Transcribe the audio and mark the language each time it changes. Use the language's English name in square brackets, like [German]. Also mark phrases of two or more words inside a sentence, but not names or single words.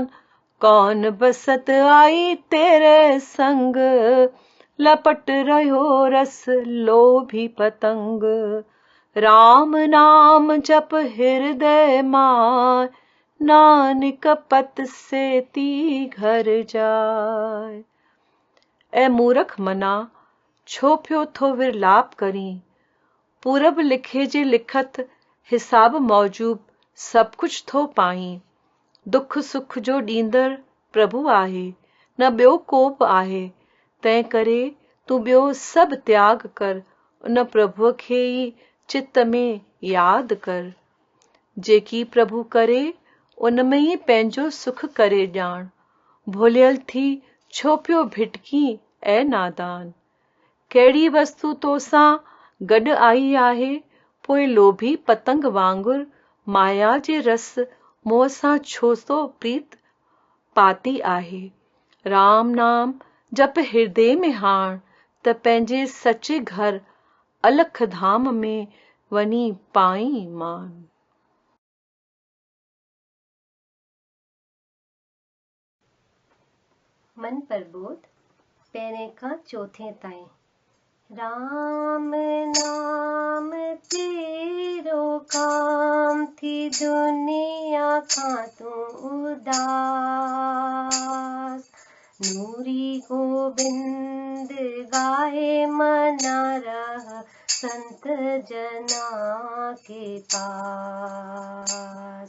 [Hindi] कौन बसत आई तेरे संग, लपट रहो रस लोभी पतंग। राम नाम जप हृदय मान, नानक पत से ती घर जाय। ए मूरख मना, [Sindhi] छो पियो थो विरलाप करी। पूरब लिखे जे लिखत हिसाब मौजूब सब कुछ थो पाई। दुख सुख जो ॾींदड़ प्रभु आहे, न ॿियो को बि आहे। तंहिं करे तूं ॿियो सभु त्याग कर, उन प्रभुअ खे ई चित्त में यादि कर। जेकी प्रभु करे उन में ई पंहिंजो सुख करे ॼाण। भुलियल थी छो पियो भिटकी ऐं नादान। कहिड़ी वस्तु तोसां गॾु आई आहे, पोइ लोभी पतंग वांगुरु माया जे रस मोह सां छो सो प्रीत पाती आहे। राम नाम जप हृदय में हाण, त पंहिंजे सचे घर अलख धाम में वञी पाई मान। मन प्रबोध पहिरें खां चौथे ताईं। राम नाम तेरो काम थी, दुनिया खां तू उदास। [Hindi] नूरी गोबिंद गाए मना रह, संत जना के पास।